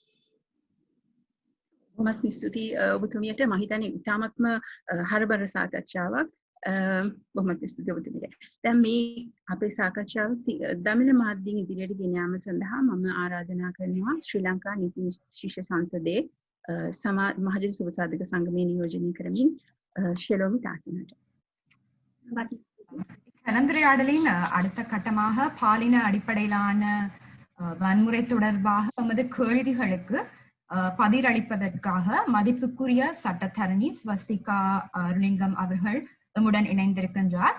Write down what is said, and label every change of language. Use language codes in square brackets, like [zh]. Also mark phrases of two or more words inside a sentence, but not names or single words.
[si] බොහොමත් ස්තුතියි ඔබතුමියට මම හිතන්නේ ඉතාමත්ම හරබර සාකච්ඡාවක්. බොහොමත් ස්තුතියි ඔබතුමියට. දැන් මේ අපේ සාකච්ඡාව දමිළ මාධ්‍යයෙන් ඉදිරියට ගෙන යාම සඳහා මම ආරාධනා කරනවා ශ්‍රී ලංකා නීති ශිෂ්‍ය සංසදයේ මහජන සුබ සාධක සංගමයේ නියෝජනය කරමින් ஷலோமி தாசன்ට. [ta] கலந்துரையாடலின் அடுத்த கட்டமாக பாலின அடிப்படையிலான வன்முறை தொடர்பாக எமது கேள்விகளுக்கு பதிலளிப்பதற்காக மதிப்புக்குரிய சட்டத்தரணி ஸ்வஸ்திகா அருளிங்கம் அவர்கள் நம்முடன் இணைந்திருக்கின்றார்.